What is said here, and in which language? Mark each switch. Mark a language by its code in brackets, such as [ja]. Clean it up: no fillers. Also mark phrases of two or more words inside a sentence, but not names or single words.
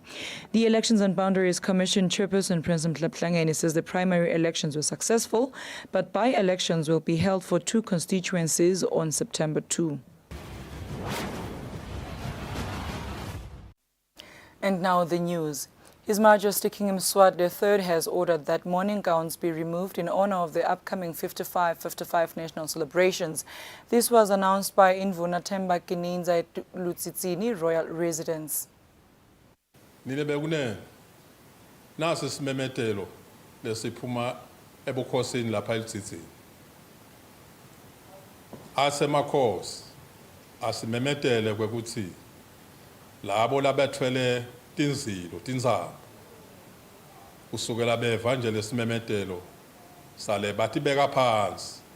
[en] The Elections and Boundaries Commission Chairperson Prince Mtlaplangeni says the primary elections were successful, but by-elections will be held for 2 constituencies on September 2. And now the news. His Majesty King Mswati III has ordered that mourning gowns be removed in honor of the upcoming 55 national celebrations. This was announced by Indvuna Themba Kininza at Lutsitsini Royal Residence. [ss] Nasi simemetelo lesiphuma ebukhosini lapha eLutsitsini. Asemakhosi asimemetele kwekuthi labo labethwele tinzilo tinzaba usukela beva nje lesimemetelo sale bathi beka phansi